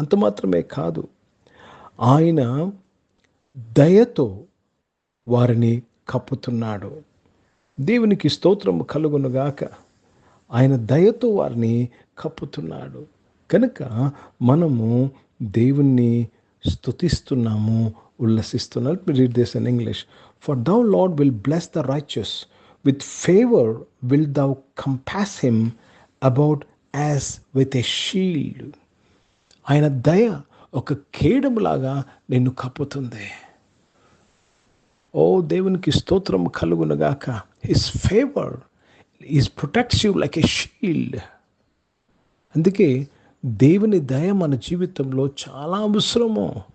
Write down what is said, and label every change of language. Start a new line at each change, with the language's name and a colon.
Telugu: అంత మాత్రమే కాదు, ఆయన దయతో వారిని కప్పుతున్నాడు. దేవునికి స్తోత్రం కలుగునుగాక. ఆయన దయతో వారిని కప్పుతున్నాడు కనుక మనము దేవుణ్ణి స్తుతిస్తున్నాము, ఉల్లసిస్తున్నాం.
English: Let me read this in English. For thou, Lord, will bless the righteous. With favor wilt thou compass him about as with a shield.
Telugu: ఆయన దయ ఒక కేడములాగా నిన్ను కప్పుతుంది. ఓ దేవునికి స్తోత్రం కలుగునుగాక.
English: His favor protects you like a shield.
Telugu: అందుకే దేవుని దయ మన జీవితంలో చాలా అవసరము.